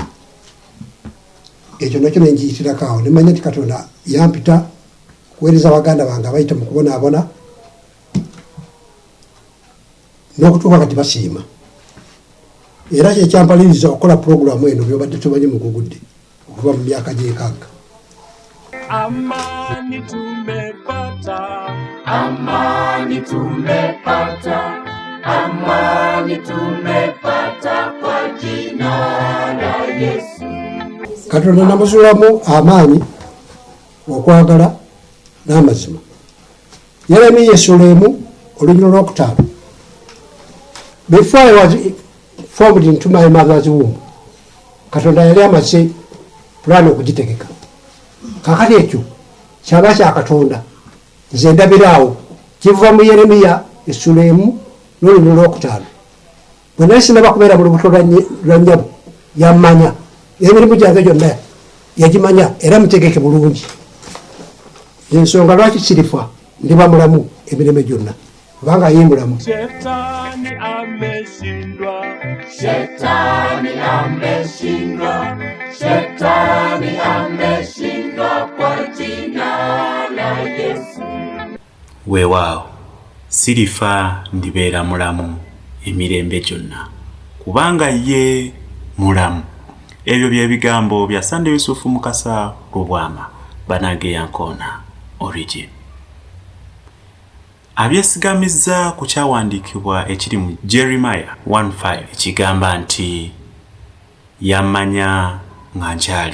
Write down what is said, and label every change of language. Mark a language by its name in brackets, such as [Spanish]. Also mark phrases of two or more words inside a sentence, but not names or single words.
[Ganda] Ekyo nakyo nenjiyitirako awo nemanya nti Katonda yampita kuweereza baganda bange abayita mu kubonaabona n'okutuuka kati basiima era kyekyampaliriza okukola puroguramu eno byobadde tumanyi mugugudde okuva mu myaka gy'enkaaga. [Swahili] Amani tumepata, amani tumepata, amani tumepata kwa jina la Yesu. [Ganda] Katonda namuzuulamu amaanyi okwagala n'amazima. Yeremiya essuula olugero lwokutaano. [English] Before I was formed into my mother's womb, [Ganda] Katonda yali amaze pulaani okugitegeka. Kakati ekyo kyaba kya Katonda nze ndabiraawo kiva mu Yeremiya essuula n'olugero lwokutaano. Bwe nali sinaba kubeera mu lubuto lwa nnyabo yammanya emirimu gyange gyonna yagimanya era mutegeke bulungi. Ensonga lwaki sirifa ndiba mulamu emirembe gyonna kubanga ye mulamu. [Swahili] Shetani ameshindwa, shetani ameshindwa, shetani ameshindwa kwa jina la Yesu. [Ganda] Weewaawo sirifa ndibeera mulamu emirembe gyonna kubanga ye mulamu. Ebyo bye bigambo bya Sande Yusufu Mukasa Lubwama Bwange yankona origin. Abyesigamiza ku kyawandiikibwa ekiri mu Jeremiah 1:5 ekigamba nti yammanya nga nkyali